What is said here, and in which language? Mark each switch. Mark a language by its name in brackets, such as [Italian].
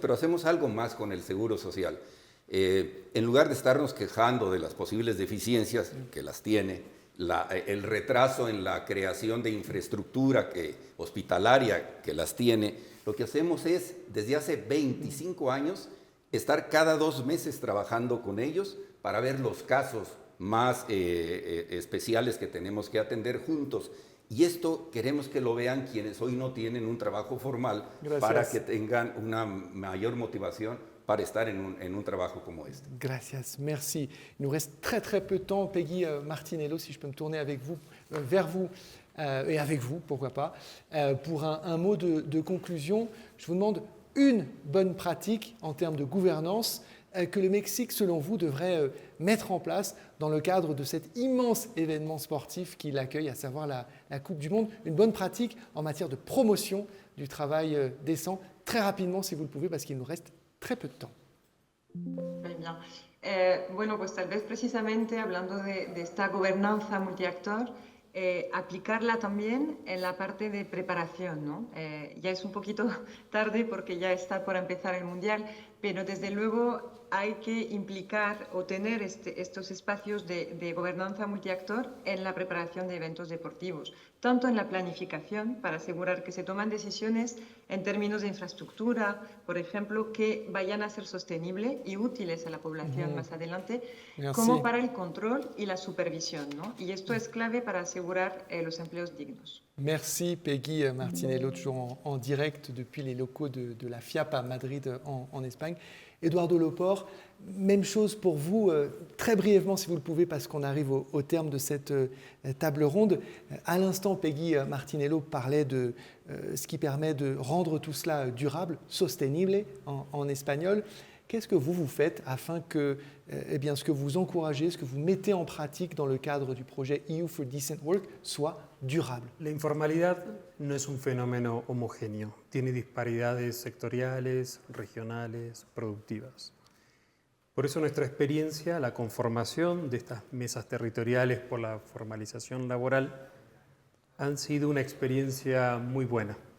[Spanish] Pero hacemos algo más con el Seguro Social. En lugar de estarnos quejando de las posibles deficiencias, que las tiene, el retraso en la creación de infraestructura hospitalaria que las tiene, lo que hacemos es, desde hace 25 años, estar cada 2 meses trabajando con ellos para ver los casos más especiales que tenemos que atender juntos. Y esto queremos que lo vean quienes hoy no tienen un trabajo formal, para que tengan una mayor motivación para estar en un trabajo como este. Gracias, merci. [French] Il nous reste très peu de temps. Peggy Martinello, si je peux me tourner avec vous, vers vous et avec vous, pourquoi pas, pour un mot de conclusion. Je vous demande une bonne pratique en termes de gouvernance que le Mexique, selon vous, devrait mettre en place dans le cadre de cet immense événement sportif qu'il accueille, à savoir la Coupe du Monde, une bonne pratique en matière de promotion du travail décent? Très rapidement, si vous le pouvez, parce qu'il nous reste très peu de temps. [Spanish] Muy bien. Bueno, pues tal vez precisamente hablando de esta gobernanza multiactor, aplicarla también en la parte de preparación, ¿no? Ya es un poquito tarde porque ya está por empezar el Mundial, pero desde luego hay que implicar o tener estos espacios de gobernanza multiactor en la preparación de eventos deportivos, tanto en la planificación para asegurar que se toman decisiones en términos de infraestructura, por ejemplo, que vayan a ser sostenibles y útiles a la población más adelante, como para el control y la supervisión, ¿no? Y esto es clave para asegurar los empleos dignos. [French] Merci Peggy Martinello, toujours en direct depuis les locaux de la FIAP à Madrid en Espagne. Eduardo Lopor, même chose pour vous, très brièvement si vous le pouvez, parce qu'on arrive au terme de cette table ronde. À l'instant, Peggy Martinello parlait de ce qui permet de rendre tout cela durable, sostenible en espagnol. Qu'est-ce que vous faites afin que ce que vous encouragez, ce que vous mettez en pratique dans le cadre du projet EU for Decent Work soit durable? [Spanish] La informalidad no es un fenómeno homogéneo, tiene disparidades sectoriales, regionales, productivas. Por eso nuestra experiencia, la conformación de estas mesas territoriales por la formalización laboral, han sido una experiencia muy buena.